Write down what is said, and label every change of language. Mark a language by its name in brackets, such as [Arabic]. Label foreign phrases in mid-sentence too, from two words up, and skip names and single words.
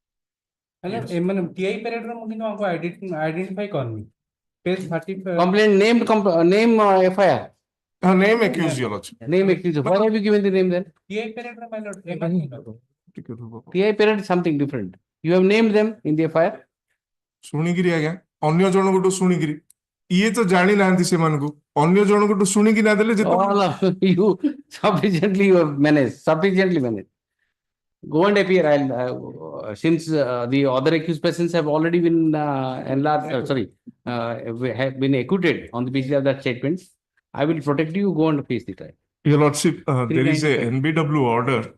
[English] TI period identify करनी. Page 30. Complaint name FIR. Name accused, your lordship. Name accused. Why have you given the name then? TI period my lord. TI period is something different. You have named them in the FIR. [Odia] ଶୁଣିକିରି ଆଜ୍ଞା ଅନ୍ୟ ଜଣଙ୍କଠୁ ଶୁଣିକିରି ଇଏ ତ ଜାଣି ନାହାନ୍ତି ସେମାନଙ୍କୁ ଅନ୍ୟ ଜଣଙ୍କଠୁ ଶୁଣିକି ନା ଦେଲେ ଯେତେବେଳେ [English] you sufficiently managed. Go and appear. Since the other accused persons have already been enlarged, have been acquitted on the basis of that statements, I will protect you. Go and face the trial. Your lordship, there is a NBW order.